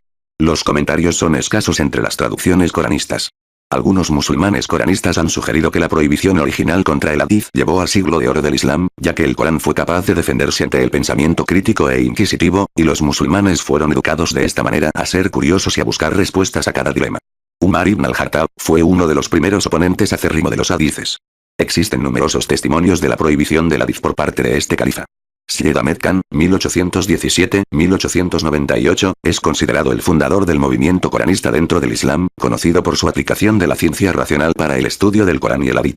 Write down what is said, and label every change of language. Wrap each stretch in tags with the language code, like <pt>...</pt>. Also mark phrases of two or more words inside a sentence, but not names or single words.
<es>Los comentarios son escasos entre las traducciones coranistas. Algunos musulmanes coranistas han sugerido que la prohibición original contra el hadiz llevó al siglo de oro del Islam, ya que el Corán fue capaz de defenderse ante el pensamiento crítico e inquisitivo, y los musulmanes fueron educados de esta manera a ser curiosos y a buscar respuestas a cada dilema. Umar ibn al-Khattab fue uno de los primeros oponentes acérrimo de los hadices. Existen numerosos testimonios de la prohibición del hadiz por parte de este califa. Syed Ahmed Khan, 1817-1898, es considerado el fundador del movimiento coranista dentro del Islam, conocido por su aplicación de la ciencia racional para el estudio del Corán y el hadith.</es>